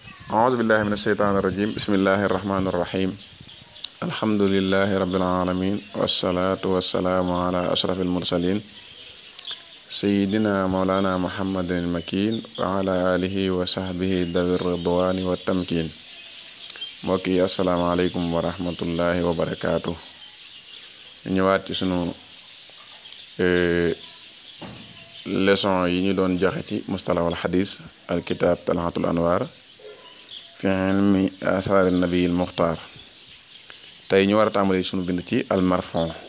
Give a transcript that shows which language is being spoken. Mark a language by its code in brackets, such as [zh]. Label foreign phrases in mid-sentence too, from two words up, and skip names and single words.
[ar] أعوذ بالله من الشيطان الرجيم بسم الله الرحمن الرحيم الحمد لله رب العالمين والصلاة والسلام على أشرف المرسلين سيدنا مولانا محمد المكين وعلى آله وصحبه ذوي الرضوان والتمكين mbokki السلام عليكم ورحمة الله وبركاته [wo] ñëwaat ci sunu leçon yi ñu doon joxe ci [ar] مصطلح الحديث [wo] al kitab talhatul anwar fi ilmi athar an nabi al muxtaar tey ñu war a tàmbali sunu bind ci al marfon